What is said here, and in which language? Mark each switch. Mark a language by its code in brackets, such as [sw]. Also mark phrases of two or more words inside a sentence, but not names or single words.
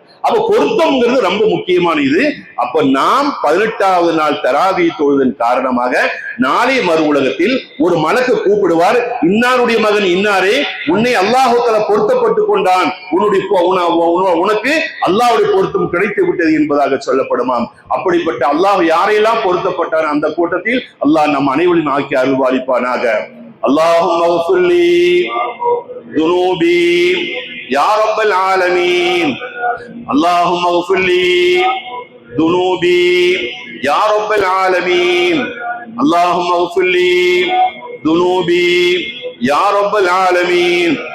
[ta] அப்ப பொருத்தம்ங்கிறது ரொம்ப முக்கியமான இது. அப்ப நாம் 18வது நாள் தராவி தொழுதன் காரணமாக நாளை மறு உலகத்தில் ஒரு மலக்கு கூப்பிடுவார், இன்னாருடைய மகன் இன்னாரே, உன்னை [ar] الله تعالى [ta] பொருத்தப்பட்டு கொண்டான், உனக்கு அல்லாஹ்வுடைய பொருத்தம் கிடைத்து விட்டது என்பதாக சொல்லப்படுமாம். அப்படிப்பட்ட அல்லாஹ் யாரையெல்லாம் பொருத்தப்பட்டார் அந்த கூட்டத்தில் அல்லாஹ் நம் அனைவரையும் ஆக்கி அருள்வாளிப்பானாக. [ar] اللهم اغفر لي ذنوبي يا رب العالمين. اللهم اغفر لي ذنوبي يا رب العالمين. اللهم اغفر لي ذنوبي يا رب العالمين.